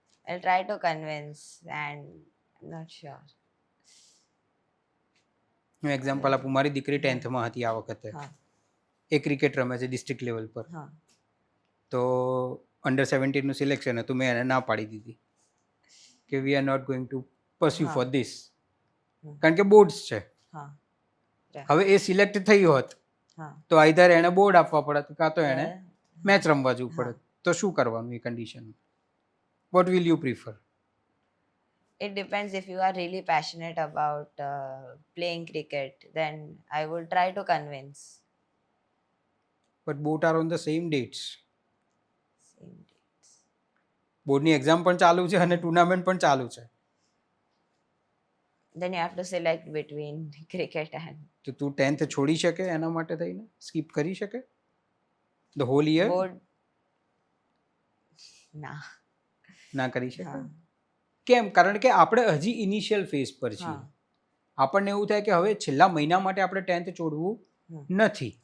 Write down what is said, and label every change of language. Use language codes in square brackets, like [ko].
[en] I'll try to convince and I'm not sure. [gu] હું example આપું, મારી દીકરી 10th માં હતી આ વખતે. હા. એ ક્રિકેટ રમે છે ડિસ્ટ્રિક્ટ લેવલ પર. હા. તો અંડર 17 નું સિલેક્શન હતું, મેં એને ના પાડી દીધી કે we are not going to pursue for this, કારણ કે બોર્ડ્સ છે. હા. હવે એ સિલેક્ટ થઈ હોત હા. તો આઈધર એણે બોર્ડ આપવા પડત કાં તો એણે મેચ રમવા જવું પડે. તો શું કરવાનું એ condition? What will you prefer? [en] It depends. If you are really passionate about playing cricket, then I would try to convince. But both are on the same dates. Same dates. [gu] બોર્ડની exam પણ ચાલુ છે અને tournament પણ ચાલુ છે. [en] Then you have to select between cricket and [gu] તો તું 10th છોડી શકે એના માટે થઈને? સ્કીપ કરી શકે ધ હોલ યર? [en] board. [gu] ના. ના કરી શકે. હા. કેમ? કારણ કે આપણે હજી ઇનિશિયલ ફેઝ પર છીએ. હા. આપણને એવું થાય કે હવે છેલ્લા મહિના માટે આપણે 10th છોડવું નથી,